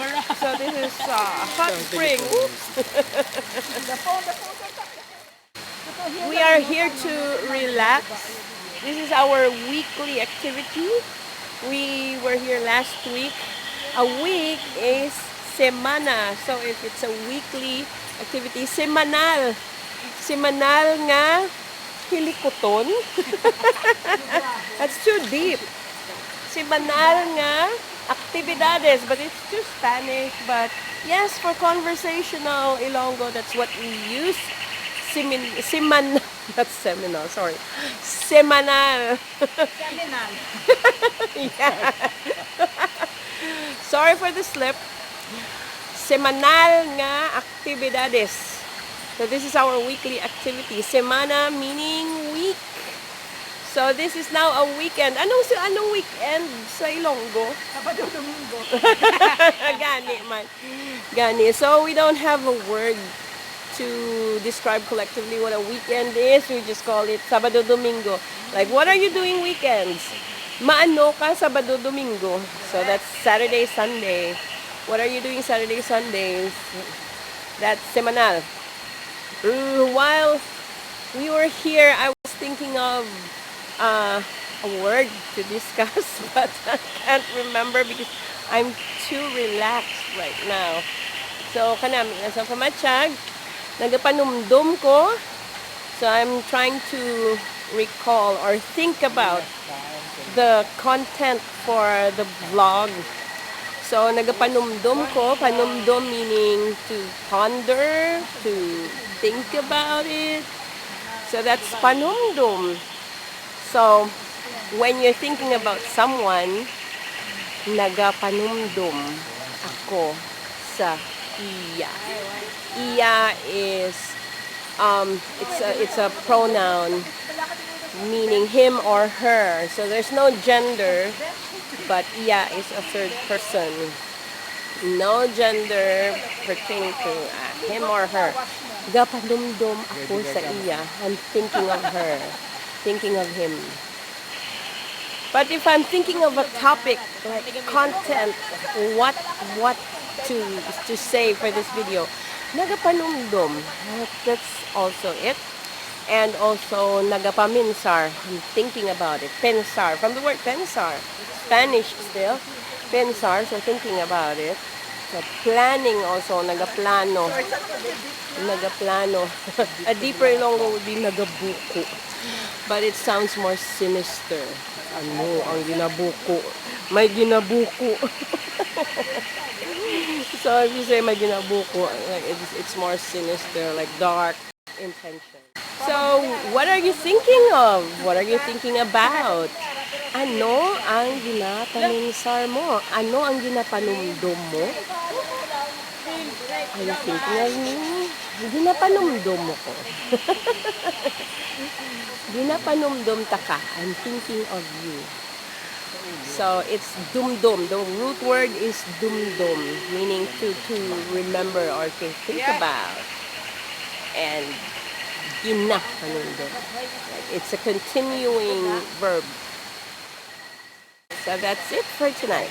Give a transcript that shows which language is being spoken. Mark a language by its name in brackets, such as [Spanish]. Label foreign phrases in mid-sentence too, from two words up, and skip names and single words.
[English] So this is hot spring. We are here to relax. This is our weekly activity. We were here last week. A week is semana. So if it's a weekly activity, semanal. [Hiligaynon] Semanal nga hilikoton. [English] That's too deep. [Hiligaynon] Semanal nga aktibidades, [English] but it's too Spanish. But yes, for conversational Ilonggo, that's what we use. That's seminal, sorry. Semanal. Seminal. Yeah. Sorry for the slip. [Hiligaynon] Semanal nga aktibidades. [English] So this is our weekly activity. Semana meaning week. So this is now a weekend. [Hiligaynon] Anong weekend sa Ilonggo? Sabado-Domingo. Gani man. Gani. [English] So we don't have a word to describe collectively what a weekend is. We just call it Sabado-Domingo. Like, what are you doing weekends? [Hiligaynon] Maano ka Sabado-Domingo? [English] So that's Saturday, Sunday. What are you doing Saturday, Sundays? That's semanal. While we were here, I was thinking of a word to discuss, but I can't remember because I'm too relaxed right now. So, [Hiligaynon] kanami nasa pamatsyag, nagapanumdom ko. [English] So, I'm trying to recall or think about the content for the vlog. So, [Hiligaynon] nagapanumdom ko. [English] Panumdom meaning to ponder, to think about it. So, that's panumdom. So, when you're thinking about someone, [Hiligaynon] nagapanumdom ako sa iya. [English] Iya is it's a pronoun meaning him or her. So there's no gender, but iya is a third person. No gender pertaining to him or her. [Hiligaynon] Gapanumdom ako sa iya. [English] I'm thinking of her, thinking of him. But if I'm thinking of a topic, like content, what to say for this video, nagapanumdom, that's also it. And also nagapaminsar, I'm thinking about it. Pensar, from the word pensar, Spanish still. Pensar, so thinking about it. So planning also, [Hiligaynon] nagaplano. Nagaplano. [English] A deeper Ilonggo would be nagabuko. But it sounds more sinister. [Hiligaynon] Ano ang ginabuko? May ginabuko. [English] So if you say [Hiligaynon] may ginabuko, [English] like it's more sinister, like dark intention. So what are you thinking of? What are you thinking about? [Hiligaynon] Ano ang ginapaminsar mo? Ano ang ginapanumdom mo? [English] Are you thinking of me? [Hiligaynon] Ginapanumdom mo ko. Ginapanumdom ta ka. [English] I'm thinking of you. So it's dumdom. The root word is dumdom, meaning to remember or to think about. And ginapanumdom. It's a continuing verb. So that's it for tonight.